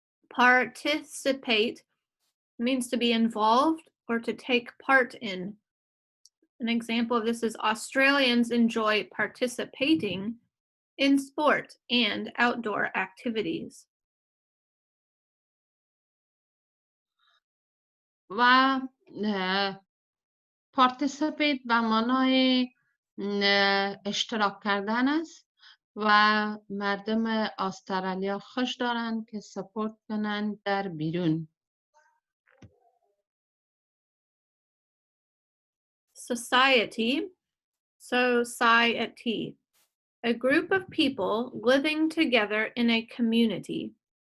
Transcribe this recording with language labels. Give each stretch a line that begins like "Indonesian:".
English: Participate means to be involved or to take part in. An example of this is Australians enjoy participating in sport and outdoor activities.
Persian: و پارتیسیپیت به معنای اشتراک کردن است و مردم استرالیا خوش دارند که سپورت کنند در بیرون.
English: Society, society, a group of people living together in a community.